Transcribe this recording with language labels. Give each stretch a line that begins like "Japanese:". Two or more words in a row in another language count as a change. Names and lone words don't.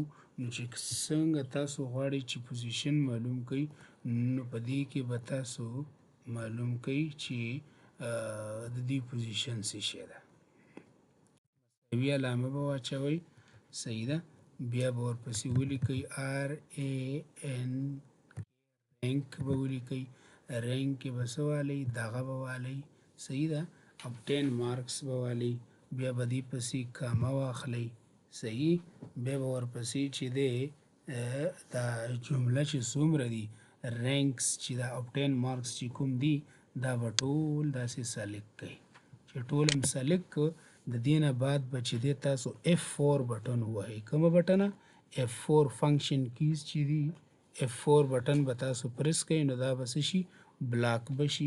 Pashto: نو چې څنګه تاسو غواړئ چې پوزیشن معلوم کړئ، نو په دې کې به تاسو معلوم کړئ چې د دې پوزیشن څه شی ده. مساوي علامه به واچوئ، صحیح ده. بیا به ورپسې ولیکئ RAN، رینک به ولیکئ، رینک کې به څه والئ، دغه به والئ، صحیح ده.
English: obtain marks
Pashto: به والئ، بیا به دې پسې کامه واخلئ، صحیح. بیا به ورپسې چې دی دا جمله چې څومره دي رینکس چې دا
English: obtain marks
Pashto: چې کوم دي دا به ټول داسې سلیکټ کړئ. چې ټول هم سلیکټ کړ د دې نه بعد به چې دی تاسو F4 بټن ووهئ. کومه بټنه؟ F4
English: function keys
Pashto: چې دي F4 بټن به تاسو پرس کړئ نو دا به څه شي بلاک به شي.